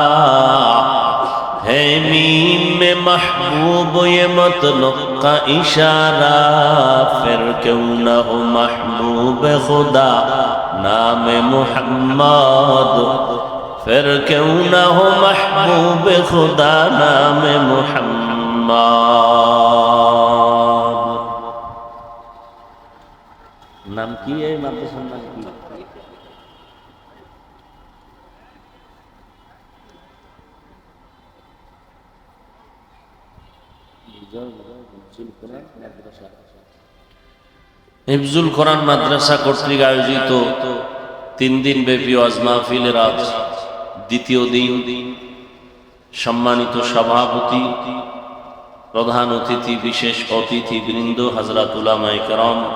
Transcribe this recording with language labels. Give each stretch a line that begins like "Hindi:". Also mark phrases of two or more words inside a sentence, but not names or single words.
Urdu: ہے میم میں محبوب یہ مطلب کا اشارہ پھر کیوں نہ ہو محبوب خدا نام محمد پھر کیوں نہ ہو محبوب خدا نام
Bangla: محمد নাম কি এই মাদ্রাসার নাম কি হিফজুল কোরআন মাদ্রাসা কর্তৃক আয়োজিত 3 দিন ব্যাপী ওয়াজ মাহফিলের আজ দ্বিতীয় দিন সম্মানিত সভাপতি, প্রধান অতিথি, বিশেষ অতিথি বৃন্দ, হযরত উলামায়ে কেরাম,